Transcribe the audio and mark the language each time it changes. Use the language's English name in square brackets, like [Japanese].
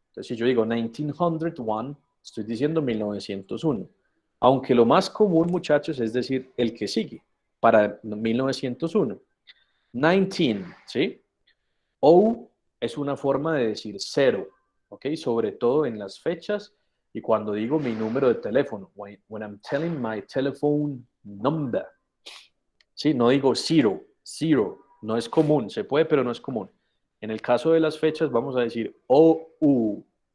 [Spanish] Entonces, si yo digo 1901, estoy diciendo 1901. Aunque lo más común, muchachos, es decir el que sigue para 1901. 19, ¿sí? O es una forma de decir 0, ¿ok? Sobre todo en las fechas y cuando digo mi número de teléfono. [English] When I'm telling my telephone number. [Spanish] ¿Sí? No digo 0. No es común. Se puede, pero no es común. En el caso de las fechas vamos a decir OU.